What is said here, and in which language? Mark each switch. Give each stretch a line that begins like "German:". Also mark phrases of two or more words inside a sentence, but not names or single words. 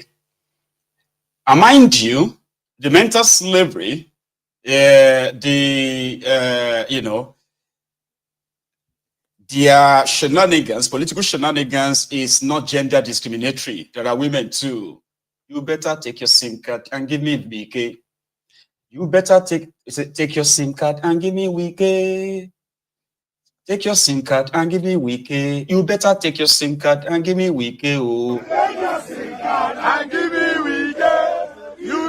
English: And mind you, the mental slavery, their shenanigans, political shenanigans is not gender discriminatory. There are women too. You better take your SIM card and give me Wike. You better take your SIM card and give me Wike. Take your SIM card and give me Wike. You better take your SIM card and give me Wike. Oh. Take your SIM card and give me Wike.